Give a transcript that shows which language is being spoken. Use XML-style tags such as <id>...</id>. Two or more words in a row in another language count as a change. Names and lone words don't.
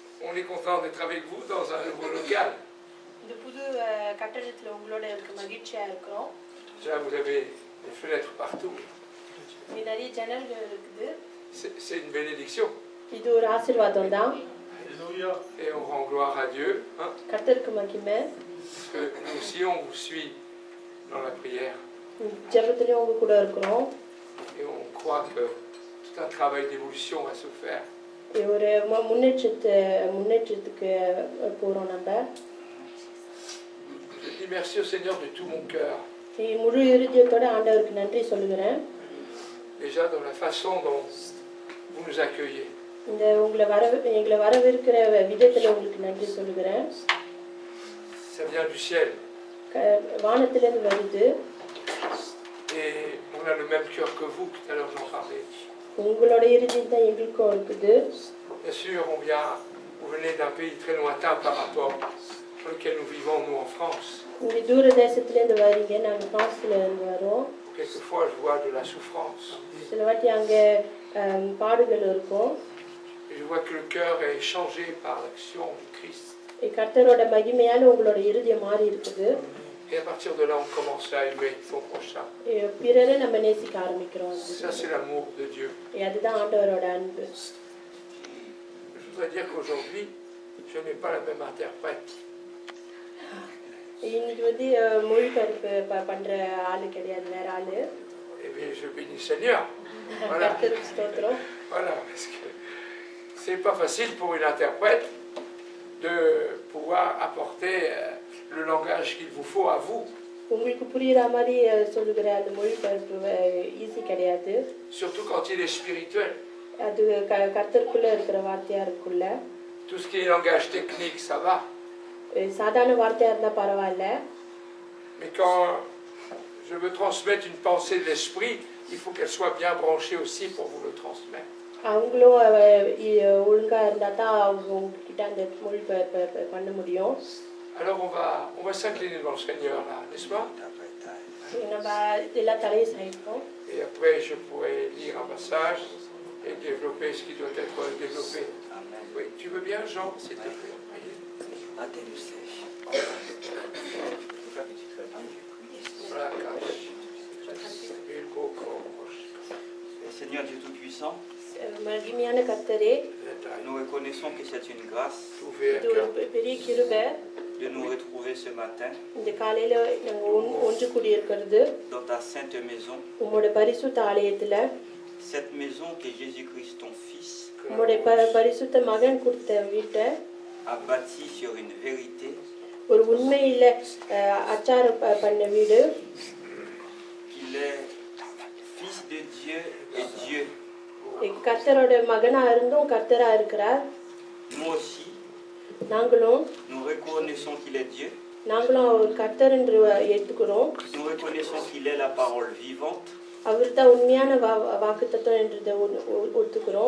<fr>On est content d'être avec vous dans un nouveau local.</fr> <ta>இந்த புது கட்டடத்துல உங்களோட இருக்க மகிழ்ச்சியா இருக்கிறோம்.</ta> <fr>Déjà, vous avez des fenêtres partout.</fr> <ta>இங்க நிறைய ஜன்னல்கள் இருக்குது.</ta> <fr>C'est une bénédiction.</fr> <ta>இது ஒரு ஆசீர்வாதம் தான்.</ta> <fr>Et on rend gloire à Dieu. Hein,</fr> <ta>கர்த்தருக்கு மகிமை.</ta> <fr>parce que nous aussi, on vous suit dans la prière.</fr> <ta>ஜெபத்திலயும் உங்க கூட இருக்கிறோம்.</ta> <fr>Et on croit que tout un travail d'évolution va se faire.</fr> <ta>ஒரு முன்னேற்றத்துக்கு போறோம் நம்ம.</ta> <fr>Je dis merci au Seigneur de tout mon cœur.</fr> <ta>முழு இருதயத்தோட ஆண்டவருக்கு நன்றி சொல்லுகிறேன்.</ta> <fr>Déjà dans la façon dont vous nous accueillez.</fr> <ta>இந்த எங்களை வரவேற்கிற விதத்துல உங்களுக்கு நன்றி சொல்லுகிறேன்.</ta> <fr>Ça vient du ciel.</fr> <ta>வானத்திலிருந்து வருது.</ta> <fr>Et on a le même cœur que vous, tout à l'heure j'en parlais.</fr> <ta>உங்களோட இருதயம் தான் எங்களுக்கும் இருக்குது.</ta> <fr>Bien sûr, vous venez d'un pays très lointain par rapport sur lequel nous vivons, nous, en France.</fr> <ta>இங்க தூர தேசத்திலிருந்து வரீங்க, நாங்க பிரான்ஸ்ல இருந்து வரோம்.</ta> <fr>Quelquefois, je vois de la souffrance.</fr> <ta>சில வாட்டி அங்க பாடுகள் இருக்கும்.</ta> <fr>Et je vois que le cœur est changé par l'action du Christ.</fr> <ta>கர்த்தரோட மகிமையால உங்களோட இருதயம் மாறி இருக்குது.</ta> <fr>Et à partir de là, on commence à aimer son prochain.</fr> <ta>பிறரை நம்ம நேசிக்க ஆரம்பிக்கிறோம்.</ta> <fr>Ça, c'est l'amour de Dieu.</fr> <ta>அதுதான் ஆண்டவரோட அன்பு.</ta> <fr>Je voudrais dire qu'aujourd'hui, je n'ai pas la même interprète.</fr> <ta>இன்னைக்கு வந்து மொழிபெயர்ப்பு பண்ற ஆளு கிடையாது, வேற ஆளு.</ta> <fr>Eh bien, je bénis le Seigneur. Voilà. Voilà, parce que c'est pas facile pour une interprète de pouvoir apporter le langage qu'il vous faut à vous.</fr> <ta>உங்களுக்கு புரியுற மாதிரி சொல்லுகிற அந்த மொழிபெயர்ப்பு ஈஸி கிடையாது.</ta> <fr>Surtout quand il est spirituel.</fr> <ta>அது கர்த்தருக்குள்ள இருக்கிற வார்த்தையா இருக்குள்ள.</ta> <fr>Tout ce qui est langage technique, ça va.</fr> <ta>சாதாரண வார்த்தையா இருந்தா பரவாயில்ல.</ta> <fr>Mais quand je veux transmettre une pensée de l'esprit, il faut qu'elle soit bien branchée aussi pour vous le transmettre.</fr> <ta>அவங்களும் ஒழுங்கா இருந்தா தான் அவங்க உங்ககிட்ட அந்த மொழிபெயர்ப்பு பண்ண முடியும்.</ta> <fr>Alors on va s'incliner devant le Seigneur là, n'est-ce pas?</fr> <ta>நம்ம எல்லா தலையை சாய்ப்போம்.</ta> <fr>Et après je pourrais lire un passage et développer ce qui doit être développé. Oui, tu veux bien, Jean, s'il te plaît? Seigneur Dieu Tout-Puissant,</fr> <ta>மகிமையான கர்த்தரே,</ta> <fr>nous reconnaissons que c'est une grâce</fr> <ta>பெரிய கிருபை</ta> <fr>de nous retrouver ce matin</fr> <ta>இந்த காலையில நாங்க ஒன்று கூடி இருக்கிறது</ta> <fr>dans ta sainte maison,</fr> <ta>உம்முடைய பரிசுத்த ஆலயத்துல.</ta> <fr>cette maison que Jésus-Christ ton fils</fr> <ta>உம்முடைய பரிசுத்த மகன் கொடுத்த வீட்டை</ta> <fr>a bâti sur une vérité,</fr> <ta>ஒரு உண்மையில அச்சாரம் பண்ண வீடு.</ta> <fr>qu'il est fils de Dieu et Dieu.</fr> <ta>கர்த்தரோட மகனா இருந்தும் கர்த்தரா இருக்கிறார்.</ta> <fr>Nous aussi,</fr> <ta>நாங்களும்</ta> <fr>nous reconnaissons qu'il est Dieu.</fr> <ta>நாங்களும் அவர் கர்த்தர் என்று ஏற்றுக்கிறோம்.</ta> <fr>Nous reconnaissons qu'il est la parole vivante.</fr> <ta>அவர் தான் உண்மையான வாக்குத்தத்தம் என்றதை ஒத்துக்கிறோம்.</ta>